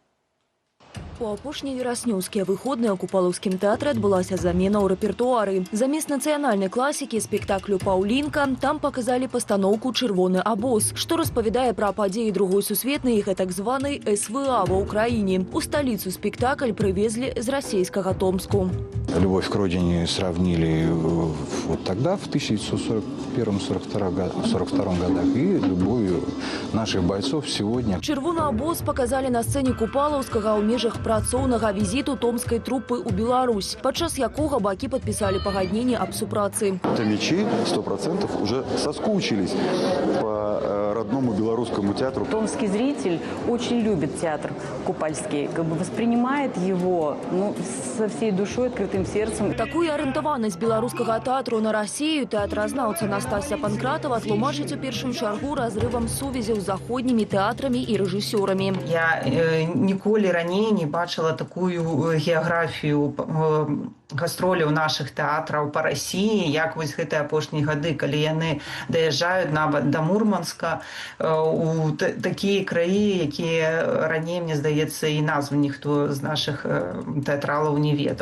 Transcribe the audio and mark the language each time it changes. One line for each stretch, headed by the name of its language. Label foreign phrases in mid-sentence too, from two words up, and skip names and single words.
Belarusian: У апошнія вераснёўскія выходныя ў Купалаўскім тэатры адбылася замена ў рэпертуары. Замест нацыянальнай класікі спектаклю «Паўлінка» там паказалі пастаноўку «Чырвоны абоз», што распавядае пра падзеі другой сусветнай і так званай СВА ва ўкраіне. У сталіцу спектакль прывезлі з расійскага Томску.
Russian: «Любовь к родине» сравнили вот тогда, в 1941-1942 годах, и любовью наших бойцов сегодня.
Belarusian: «Чырвоны абоз» показали на сцэне Купалаўскага ў межах працоўнага візіту томскай трупы ў Беларусь, падчас якога бакі падпісалі пагадненне аб супрацы.
Russian: Томичи 100% уже соскучились по родному остальному белорусскому театру. Томский зритель очень любит театр купальский, воспринимает его со всей душой, открытым сердцем.
Belarusian: Такую арыентаванасць беларускага тэатру на Россию тэатразнаўца Настасья Панкратова тлумачыць у першым чаргу разрывам сувязяў з заходнімі тэатрамі і рэжысёрамі. Я ніколі раней не бачила такую геаграфію гастроляў наших тэатраў
Russian: по России,
Belarusian: як вось гэтыя апошнія гады, калі яны даязджаюць нават до Мурманска у такія краі, якія раней, мне здаецца, і назвы ніхто з наших тэатралаў не ведаў.